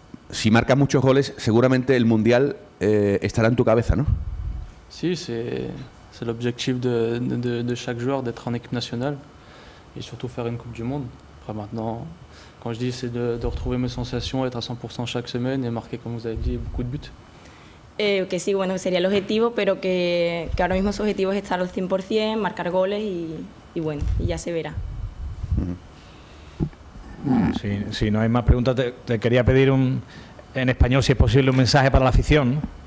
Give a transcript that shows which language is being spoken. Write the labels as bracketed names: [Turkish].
[Spanish] Si marcas muchos goles, seguramente el Mundial estará en tu cabeza, ¿no? [French] Si, c'est C'est l'objectif de chaque joueur d'être en équipe nationale et surtout faire une Coupe du Monde. Après maintenant, quand je dis c'est de retrouver mes sensations, être à 100% chaque semaine et marquer, comme vous avez dit, beaucoup de buts. [Spanish] Que sí, bueno, sería el objetivo, pero que ahora mismo su objetivo es estar al 100%, marcar goles y bueno, y ya se verá. Si no hay más preguntas, te quería pedir en español, si es posible, un mensaje para la afición, ¿no?